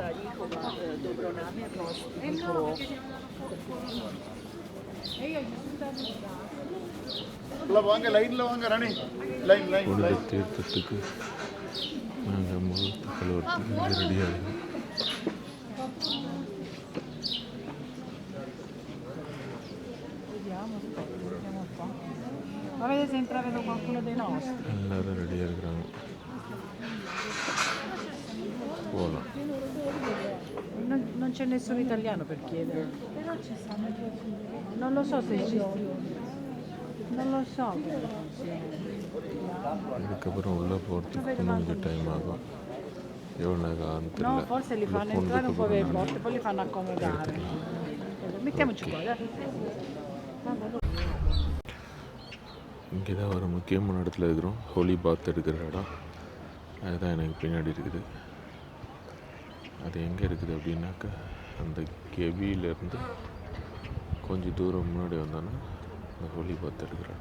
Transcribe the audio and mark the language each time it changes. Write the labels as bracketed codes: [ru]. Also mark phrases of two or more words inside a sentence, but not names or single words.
[ta] புனித தீர்த்தத்துக்கு நாங்கள் முகத்தை கழுவுறதுக்கு ரெடியாகும். எல்லாரும் ரெடியாக இருக்கிறாங்க. போகலாம். [it] Non c'è nessun italiano per chiedere. Però ci stanno. Non lo so se ci. Non lo so. [ta] இதுக்கப்புறம் உள்ளே போகிறதுக்கு கொஞ்சம் டைம் ஆகும். எவ்வளோ நேரம் ஆகும் தெரியல. [it] No, forse li fanno entrare un po' per porte, poi li fanno accomodare. Mettiamoci qua, dai. [ta] இங்கே தான் ஒரு முக்கியமான இடத்துல இருக்கிறோம். [en] holy bath [ta] எடுக்கிற இடம் அதுதான் எனக்கு பின்னாடி இருக்குது. அது எங்கே இருக்குது அப்படின்னாக்கா அந்த கெபியிலேருந்து கொஞ்சம் தூரம் முன்னாடி வந்தோன்னா அந்த [en] holy bath [ta] எடுக்கிறோம்.